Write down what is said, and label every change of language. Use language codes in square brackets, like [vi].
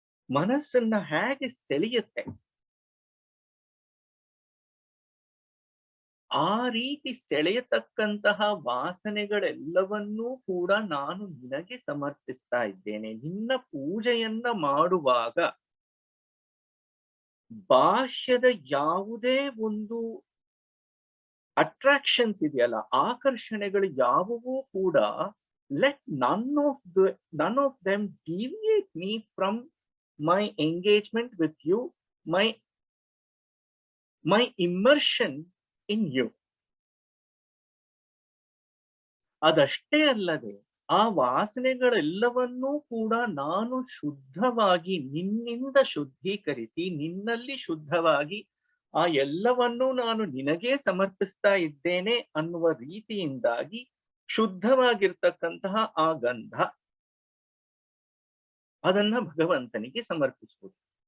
[kn] ಮನಸ್ಸನ್ನ ಹೇಗೆ ಸೆಳೆಯುತ್ತೆ, ಆ ರೀತಿ ಸೆಳೆಯತಕ್ಕಂತಹ ವಾಸನೆಗಳೆಲ್ಲವನ್ನೂ ಕೂಡ ನಾನು ನಿನಗೆ ಸಮರ್ಪಿಸ್ತಾ ಇದ್ದೇನೆ. ನಿನ್ನ ಪೂಜೆಯನ್ನ ಮಾಡುವಾಗ ಬಾಹ್ಯದ ಯಾವುದೇ ಒಂದು ಅಟ್ರಾಕ್ಷನ್ಸ್ ಇದೆಯಲ್ಲ, ಆಕರ್ಷಣೆಗಳು ಯಾವುವೂ ಕೂಡ [en] let none of them deviate me from my engagement with you, my immersion in you. [kn] ಅದಷ್ಟೇ ಅಲ್ಲದೆ ಆ ವಾಸನೆಗಳೆಲ್ಲವನ್ನೂ ಕೂಡ ನಾನು ಶುದ್ಧವಾಗಿ ನಿನ್ನಿಂದ ಶುದ್ಧೀಕರಿಸಿ ನಿನ್ನಲ್ಲಿ ಶುದ್ಧವಾಗಿ ಆ ಎಲ್ಲವನ್ನೂ ನಾನು ನಿನಗೇ ಸಮರ್ಪಿಸ್ತಾ ಇದ್ದೇನೆ ಅನ್ನುವ ರೀತಿಯಿಂದಾಗಿ ಶುದ್ಧವಾಗಿರ್ತಕ್ಕಂತಹ ಆ ಗಂಧ ಅದನ್ನ ಭಗವಂತನಿಗೆ ಸಮರ್ಪಿಸುವುದು.